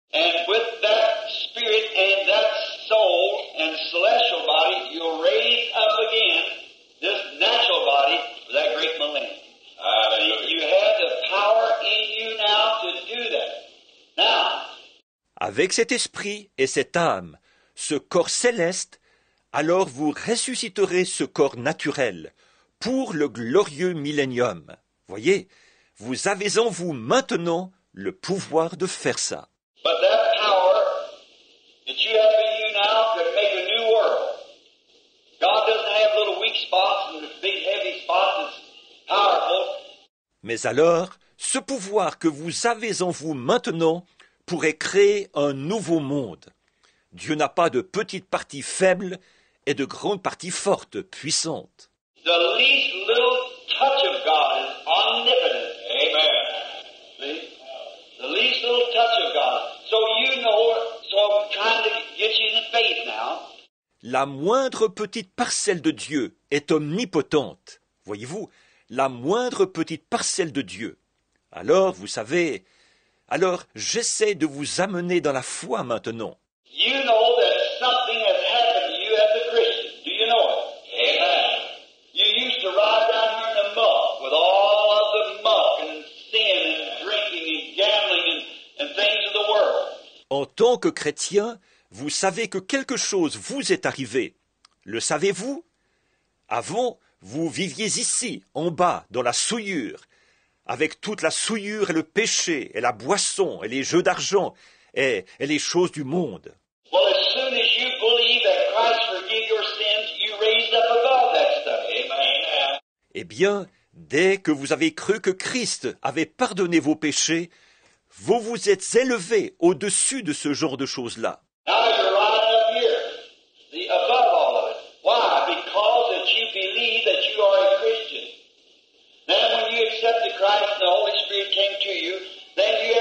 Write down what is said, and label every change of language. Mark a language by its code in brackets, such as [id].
[en] And with that spirit and that soul and celestial body, you'll raise up again this natural body for that great millennium. You have the power in you now to do that. Now, [fr] avec cet esprit et cette âme, ce corps céleste, alors vous ressusciterez ce corps naturel pour le glorieux millénium. Voyez, vous avez en vous maintenant le pouvoir de faire ça. [en] but that power that you have in you now could make a new world. God doesn't have little weak spots and big heavy spots. It's powerful. [fr] Mais alors, ce pouvoir que vous avez en vous maintenant pourrait créer un nouveau monde. Dieu n'a pas de petites parties faibles et de grandes parties fortes, puissantes. [en] The least little touch of God is omnipotent. Amen. See? The least little touch of God. So you know, so I'm trying to get you in faith now. [fr] La moindre petite parcelle de Dieu est omnipotente. Voyez-vous, la moindre petite parcelle de Dieu. Alors, vous savez, j'essaie de vous amener dans la foi maintenant. [en] You know that something has happened to you as a Christian. Do you know it? Amen. You used to ride down here in the muck with all of the muck and sin and drinking and gambling and things of the world. [fr] En tant que chrétien, vous savez que quelque chose vous est arrivé. Le savez-vous? Avant, vous viviez ici, en bas, dans la souillure, avec toute la souillure et le péché, et la boisson, et les jeux d'argent, et les choses du monde. [en] Well, as soon as you believe that Christ forgave your sins, you raised up above that stuff. Amen. [fr] Eh bien, dès que vous avez cru que Christ avait pardonné vos péchés, vous vous êtes élevé au-dessus de ce genre de choses-là. [en] Now you're right up here, above all of it. Why? Because that you believe that you are a Christian. Then when you accepted Christ and the Holy Spirit came to you, then